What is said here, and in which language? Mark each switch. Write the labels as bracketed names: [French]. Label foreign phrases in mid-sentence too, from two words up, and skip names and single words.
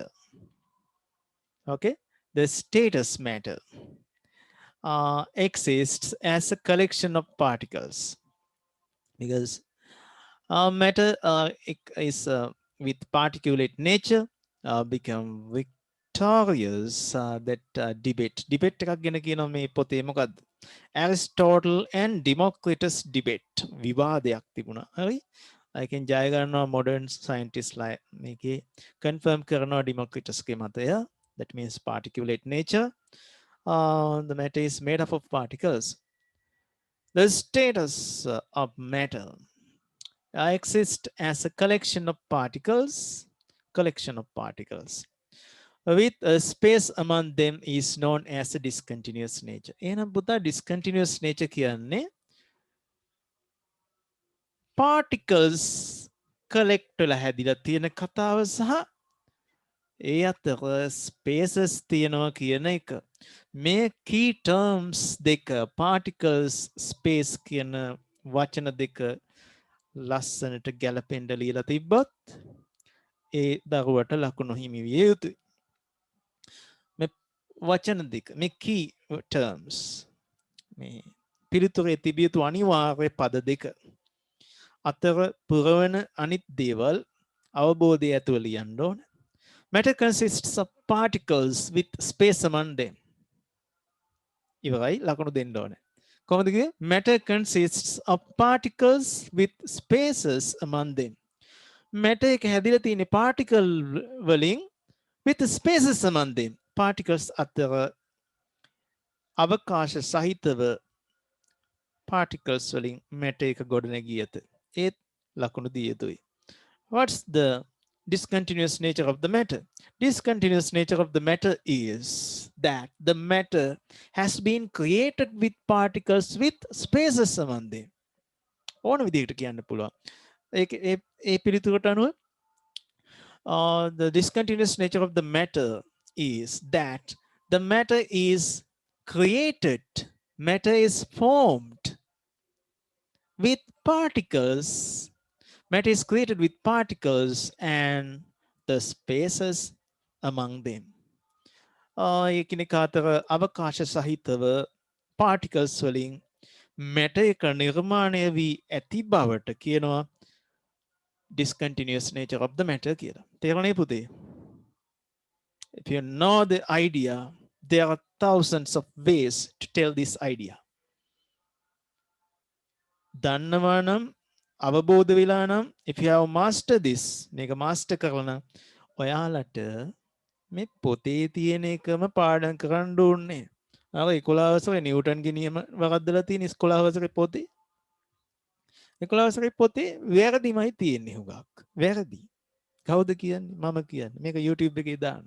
[English] Okay, the status matter exists as a collection of particles because matter is with particulate nature become victorious that [Sinhala] debate එකක් ගැන කියනවා මේ පොතේ මොකද්ද [English] Aristotle and Democritus debate [Sinhala] විවාදයක් තිබුණා හරි ඒකෙන් ජය ගන්නවා [English] modern scientists like [Sinhala] මේකේ confirm කරනවා Democritus ගේ මතය [English] that means particulate nature the matter is made up of particles the status of matter exists as a collection of particles with a space among them is known as a discontinuous nature. [Sinhala] එහෙනම් පුතා [English] discontinuous nature [Sinhala] කියන්නේ particles collect වෙලා හැදිලා තියෙන කතාව සහ ඒ අතර spaces තියෙනවා කියන එක. මේ [English] key terms [Sinhala] දෙක particles space කියන වචන දෙක ලස්සනට ගැලපෙන්න ලියලා තිබ්බොත් ඒ දරුවට ලකුණු හිමි විය යුතුයි. මේ වචන දෙක මේ [English] key terms [Sinhala] මේ පිළිතුරේ තිබිය යුතු අනිවාර්ය පද දෙක අතර පුරවන අනිත් දේවල් අවබෝධය ඇතුව ලියන්න ඕන. [English] Matter consists of particles with space among them. [Sinhala] ඉවරයි ලකුණු දෙන්න ඕන. කොහොමද කිව්වේ? [English] Matter consists of particles with spaces among them. [Sinhala] Matter එක හැදිලා තියෙන particle වලින් [English] with spaces among them. [Sinhala] Particles අතර අවකාශ සහිතව particles වලින් matter එක ගොඩනැගී ඇත. ඒත් ලකුණු දිය යුතුයි. [English] What's the discontinuous nature of the matter? Discontinuous nature of the matter is that the matter has been created with particles with spaces among them. [Sinhala] ඕන විදිහට කියන්න පුළුවන්. ඒ පිළිතුරට අනුව [English] the discontinuous nature of the matter is that the matter is created, matter is formed with particles. Matter is created with particles and the spaces among them. [Sinhala] එකිනෙක අතර අවකාශ සහිතව particles වලින් matter එක නිර්මාණය වී ඇති බවට කියනවා [English] discontinuous nature of the matter [Sinhala] කියලා. තේරුණේ පුතේ? [English] If you know the idea, there are thousands of ways to tell this idea. [Sinhala] දන්නවා නම් අවබෝධ වෙලා නම් [English] if you have mastered this, [Sinhala] මේක master කරලා නම් ඔයාලට මේ පොතේ තියෙන එකම පාඩම් කරන්න ඕනේ. අර 11 වසරේ නිව්ටන්ගේ නියම වරද්දලා තියෙන 11 වසරේ පොතේ 11 වසරේ පොතේ වැරදිමයි තියෙන්නේ හුඟක්. වැරදි. කවුද කියන්නේ? මම කියන්නේ. මේක YouTube එකේ දානවා.